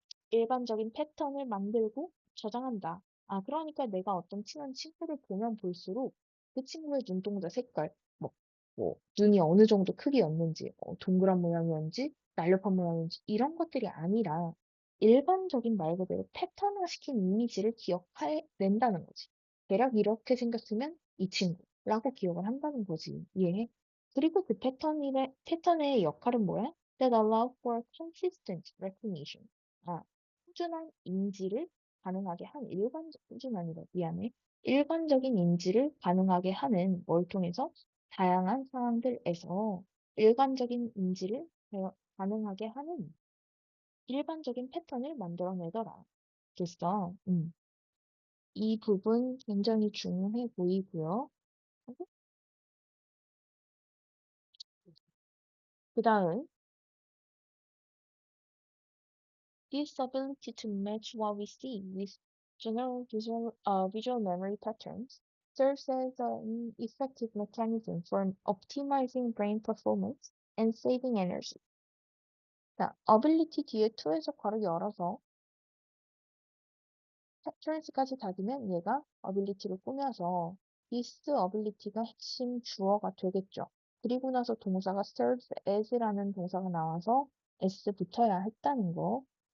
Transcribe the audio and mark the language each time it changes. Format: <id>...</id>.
<ko>일반적인 패턴을 만들고 저장한다. 아, 그러니까 내가 어떤 친한 친구를 보면 볼수록 그 친구의 눈동자 색깔, 눈이 어느 정도 크기였는지, 동그란 모양이었는지, 날렵한 모양이었는지, 이런 것들이 아니라 일반적인 말 그대로 패턴화시킨 이미지를 기억해낸다는 거지. 대략 이렇게 생겼으면 이 친구라고 기억을 한다는 거지. 이해해? 그리고 그 패턴의 역할은 뭐야?</ko> <en>That allow for consistent recognition.</en> <ko>아, 꾸준한 인지를 가능하게 하는 꾸준한이라 미안해. 일관적인 인지를 가능하게 하는 뭘 통해서 다양한 상황들에서 일관적인 인지를 가능하게 하는 일반적인 패턴을 만들어내더라. 됐어. 이 부분 굉장히 중요해 보이고요. 그 다음,</ko> <en>This ability to match what we see with general visual memory patterns serves as an effective mechanism for optimizing brain performance and saving energy.</en> <ko>자, ability 뒤에 to 해석화를 열어서 patterns까지 닫으면 얘가 ability를 꾸며서 this ability가 핵심 주어가 되겠죠. 그리고 나서 동사가 serves as라는 동사가 나와서 s 붙어야 했다는 거.</ko>